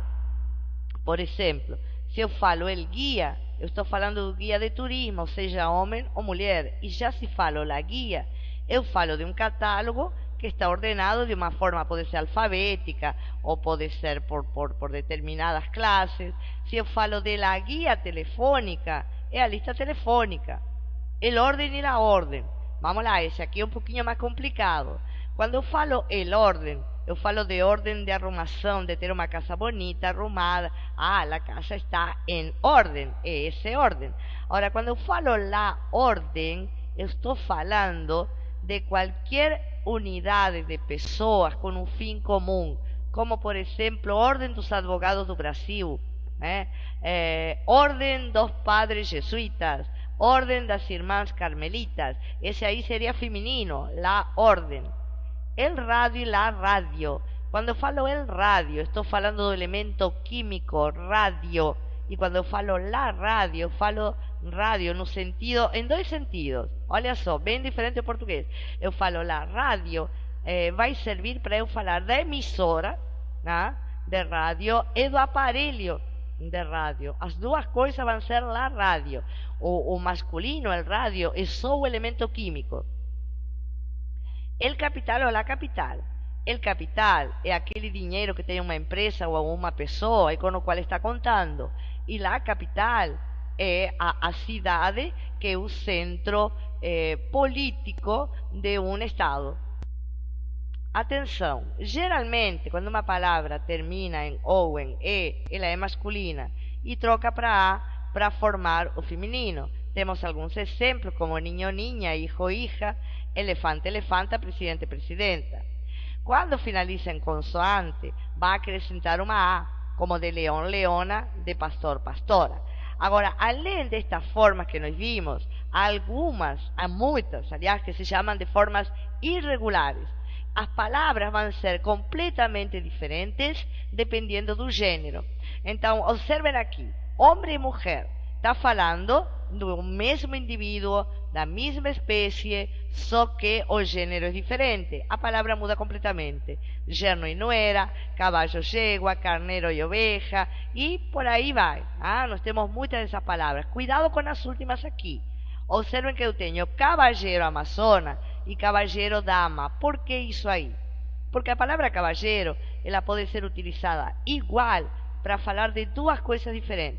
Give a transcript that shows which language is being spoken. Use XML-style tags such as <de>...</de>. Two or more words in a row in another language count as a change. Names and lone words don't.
<pt>Por exemplo, se eu falo</pt> <es>el guia,</es> <pt>eu estou falando do guia de turismo, seja homem ou mulher. E já se falo</pt> <es>la guia,</es> <pt>eu falo de um catálogo que está ordenado de uma forma, pode ser alfabética ou pode ser por determinadas classes. Se eu falo de</pt> <es>la guia</es> <pt>telefônica, é a lista telefônica,</pt> <es>el orden e la orden.</es> <pt>Vamos lá, esse aqui é um pouquinho mais complicado. Quando eu falo</pt> <es>el orden,</es> <pt>eu falo de ordem de arrumação, de ter uma casa bonita, arrumada. Ah, a casa está em ordem, é esse ordem. Agora, quando eu falo</pt> <es>la ordem,</es> <pt>eu estou falando de qualquer unidade de pessoas com um fim comum, como por exemplo, Ordem dos Advogados do Brasil, Ordem dos Padres Jesuítas, Ordem das Irmãs Carmelitas. Esse aí seria feminino,</pt> <es>la ordem. El radio e la radio.</es> <pt>Quando eu falo</pt> <es>el radio,</es> <pt>estou falando do elemento químico radio. E quando eu falo</pt> <es>la radio,</es> <pt>eu falo radio no sentido, em dois sentidos. Olha só, bem diferente o português. Eu falo</pt> <es>la radio,</es> <pt>vai servir para eu falar da emissora, né, de rádio e do aparelho de rádio. As duas coisas vão ser</pt> <es>la rádio.</es> <pt>O masculino,</pt> <es>el rádio,</es> <pt>é só o elemento químico.</pt> <es>El capital ou la capital. El capital</es> <pt>é aquele dinheiro que tem uma empresa ou uma pessoa e com o qual está contando. E</pt> <es>la capital</es> <pt>é a cidade que é o centro político de um estado. Atenção, geralmente quando uma palavra termina em ou em e, ela é masculina e troca para a para formar o feminino. Temos alguns exemplos como</pt> <es>niño, niña, hijo, hija, elefante, elefanta, presidente, presidenta.</es> <pt>Quando finaliza em consoante, vai acrescentar uma A, como de leão, leona, de pastor, pastora. Agora, além destas formas que nós vimos, há muitas, aliás, que se chamam de formas irregulares. As palavras vão ser completamente diferentes dependendo do gênero. Então, observem aqui, homem e mulher, está falando do mesmo indivíduo, da mesma espécie, só que o gênero é diferente. A palavra muda completamente.</pt> <es>Yerno e nuera, caballo, yegua,</es> <pt>carneiro e oveja, e por aí vai. Nós temos muitas dessas palavras. Cuidado com as últimas aqui. Observem que eu tenho</pt> <es>caballero amazona</es> <pt>e</pt> <es>caballero dama.</es> <pt>Por que isso aí? Porque a palavra caballero, ela pode ser utilizada igual para falar de duas coisas diferentes.</pt>